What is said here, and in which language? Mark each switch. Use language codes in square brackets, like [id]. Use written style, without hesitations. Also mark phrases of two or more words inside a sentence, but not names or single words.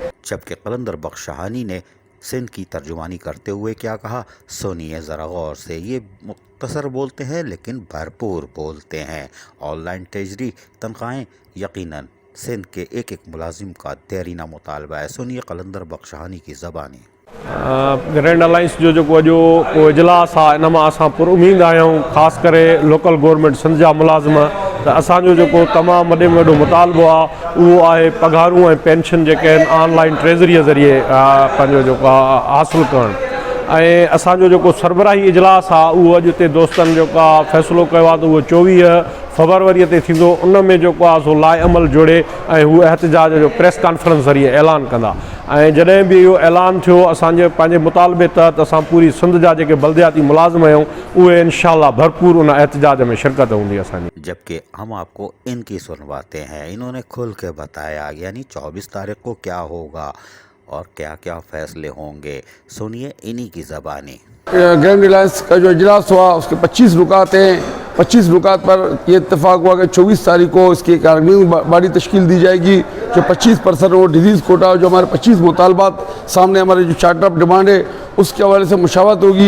[ur] جبکہ قلندر بخش شاہانی نے سندھ کی ترجمانی کرتے ہوئے کیا کہا، سنیے ذرا غور سے. یہ مختصر بولتے ہیں لیکن بھرپور بولتے ہیں. [en] online treasury [ur] تنخواہیں یقیناً سندھ کے ایک ایک ملازم کا دیرینہ مطالبہ ہے. سنیے قلندر بخش شاہانی کی زبانی. [sd] ग्रैंड अलायंस जो जेको अॼो को इजलास आहे इन मां असां पुरउमीद आहियूं, ख़ासि करे [en] local government [sd] सिंध जा मुलाज़िम। त असांजो जेको तमामु वॾे में वॾो मुतालबो आहे उहो आहे पघारूं ऐं पेंशन जेके आहिनि [en] online treasury [sd] ज़रिए पंहिंजो जेको आहे हासिलु करणु। ऐं असांजो जेको सरबराही इजलास आहे उहो अॼु हिते दोस्तनि जेको आहे फ़ैसिलो कयो आहे त उहो 24 फरवरीअ ते थींदो। उन में जेको आहे सो लाइ अमल जोड़े ऐं हू एहतजाज जो [en] press conference [sd] ज़रिए ऐलान कंदा। ऐं जॾहिं बि इहो ऐलान थियो असांजे पंहिंजे मुतालबे तहत असां पूरी सिंध जा जेके बल्दियाती मुलाज़िम आहियूं उहे इंशाअल्लाह भरपूर उन एहतजाज में शिरकत हूंदी असांजी। [ur] جبکہ ہم آپ کو ان کی سنواتے ہیں۔ انہوں نے کھل کے بتایا یعنی 24 تاریخ کو کیا ہوگا اور کیا کیا فیصلے ہوں گے، سنیے انہی کی زبانی. گرینڈ الائنس کا جو اجلاس ہوا اس کے 25 رکات ہیں. 25 رکات پر یہ اتفاق ہوا کہ 24 تاریخ کو اس کی ایک [en] organizing body [ur] تشکیل دی جائے گی جو 25% وہ ڈیزیز کوٹا جو ہمارے 25 مطالبات سامنے ہمارے جو [en] charter of demand [ur] ہے اس کے حوالے سے مشاورت ہوگی.